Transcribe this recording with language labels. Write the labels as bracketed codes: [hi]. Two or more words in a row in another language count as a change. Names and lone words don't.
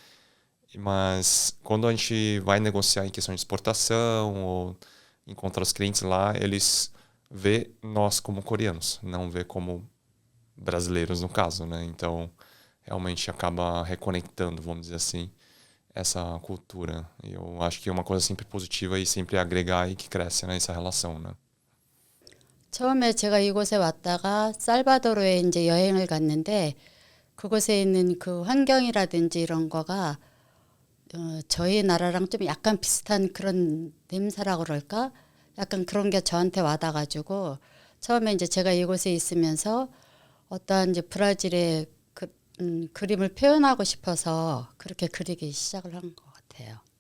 [pt] Mas quando a gente vai negociar em questão de exportação ou encontrar os clientes lá, eles vê nós como coreanos, não vê como brasileiros no caso, né? Então, realmente acaba reconectando, vamos dizer assim, essa cultura. E eu acho que é uma coisa sempre positiva e sempre agregar e que cresce nessa relação, né? [ko] 처음에 제가 이곳에 왔다가 살바도르에 이제 여행을 갔는데 그곳에 있는 그 환경이라든지 이런 거가 저희 나라랑 좀 약간 비슷한 그런 냄새라고 그럴까? 약간 그런 게 저한테 와닿아가지고 처음에 이제 제가 이곳에 있으면서 어떠한 이제 브라질의 그림을 표현하고 싶어서 그렇게 그리기 시작을 한 것 같아요.